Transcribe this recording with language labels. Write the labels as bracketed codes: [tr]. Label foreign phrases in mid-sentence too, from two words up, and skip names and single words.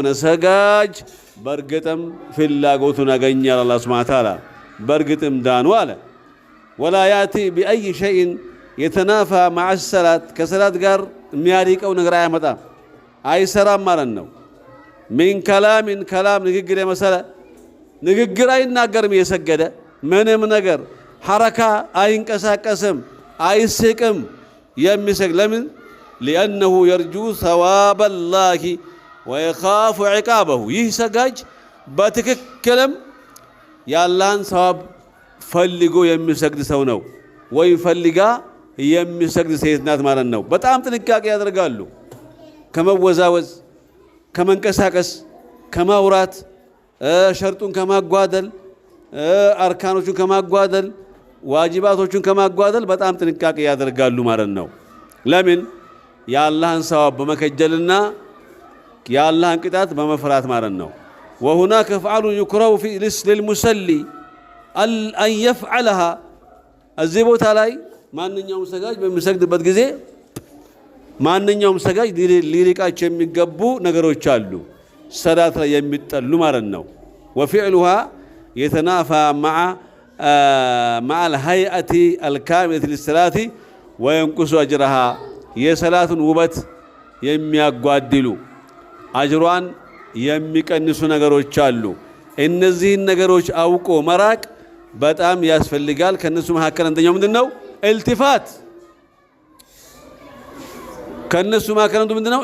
[am] ሰጋጅ በርግጥም ፍላጎቱን አገኛል። አላህ ሱብሓነሁ ወተዓላ በርግጥም ዳኑ አለ። [ar] ولا يأتي بأي شيء يتنافى مع الصلاة [am] ከሰላት ጋር የሚያሪቀው ነገር አያመጣም፣ አይሰራም ማለት ነው። [ar] من كلام [am] ከላም ንግግር የመሰለ ንግግር አይናገርም እየሰገደ ምንም ነገር ሐረካ አይንቀሳቀስም፣ አይስቅም የሚሰግድ ለምን? [ar] لأنه يرجو ثواب الله ويخاف عقابه [am] ይህ ሰጋጅ በትክክልም የአላህን ሰዋብ ፈልጎ የሚሰግድ ሰው ነው ወይ ፈልጋ የሚሰግድ ሴት ናት ማለት ነው። በጣም ጥንቃቄ ያደርጋሉ። ከመወዛወዝ፣ ከመንቀሳቀስ፣ ከማውራት፣ ሸርጡን ከማጓደል፣ አርካኖቹን ከማጓደል፣ ዋጅባቶቹን ከማጓደል በጣም ጥንቃቄ ያደርጋሉ ማለት ነው። ለምን? የአላህን ሰዋብ በመከጀልና የአላህን ቅጣት በመፍራት ማለት ነው። [ar] وهناك فعل يكره في للمصلي أن يفعلها [am] እዚህ ቦታ ላይ ማንኛውም ሰጋጅ በሚሰግድበት ጊዜ ማንኛውም ሰጋጅ ሊሪቃቸው የሚገቡ ነገሮች አሉ፣ ሰላት ላይ የሚጠሉ ማለት ነው። [ar] وفعلها يتنافى مع الهيئة الكاملة للصلاة وينقص أجرها [am] የሰላቱን ውበት የሚያጓድሉ አጅሯን የሚቀንሱ ነገሮች አሉ። እነዚህን ነገሮች አውቆ መራቅ በጣም ያስፈልጋል። ከነሱ መካከል አንደኛው ምንድነው? ኢልቲፋት። ከነሱ መካከል ምንድነው?